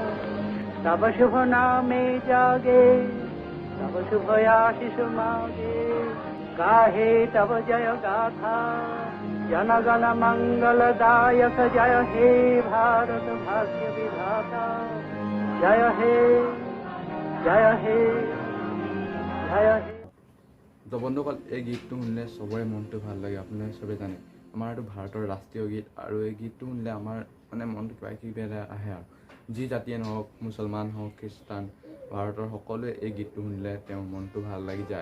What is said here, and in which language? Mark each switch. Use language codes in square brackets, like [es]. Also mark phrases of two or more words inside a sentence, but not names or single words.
[bn] তব শুভ নামে জাগে তব শুভ আশিস মাগে গাহে তব জয় গাথা। জনগণ মঙ্গলদায়ক জয় হে ভারত ভাগ্য বিধাতা। জয় হে জয় হে জয় হে। [as] তো বন্ধুসকল, এই গীতটো শুনিলে চবৰে মনটো ভাল লাগে। আপোনালোকে চবে জানে আমাৰ এইটো ভাৰতৰ ৰাষ্ট্ৰীয় গীত, আৰু এই গীতটো শুনিলে আমাৰ মানে মনটো কিবা কিবি এটা আহে। আৰু যি জাতিয়ে নহওক, মুছলমান হওক খ্ৰীষ্টান, ভাৰতৰ সকলোৱে এই গীতটো শুনিলে তেওঁৰ মনটো ভাল লাগি যায়।